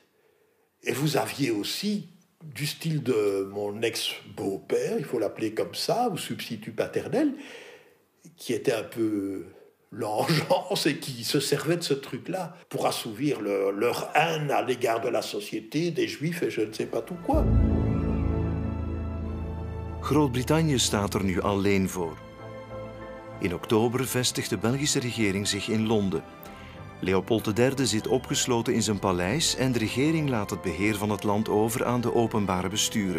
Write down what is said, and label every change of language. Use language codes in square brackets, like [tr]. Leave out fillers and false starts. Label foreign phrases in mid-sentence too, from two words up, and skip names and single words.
[fr] Et vous aviez aussi, du style de mon ex-beau-père, il faut l'appeler comme ça, ou substitut paternel, qui était un peu l'engeance et qui se servait de ce truc-là pour assouvir leur haine à l'égard de la société, des juifs et je ne sais pas tout quoi. [nl] Groot-Brittannië staat er nu alleen voor. In oktober vestigt de Belgische regering zich in Londen. Leopold III zit opgesloten in zijn paleis en de regering laat het beheer van het land over aan de openbare besturen.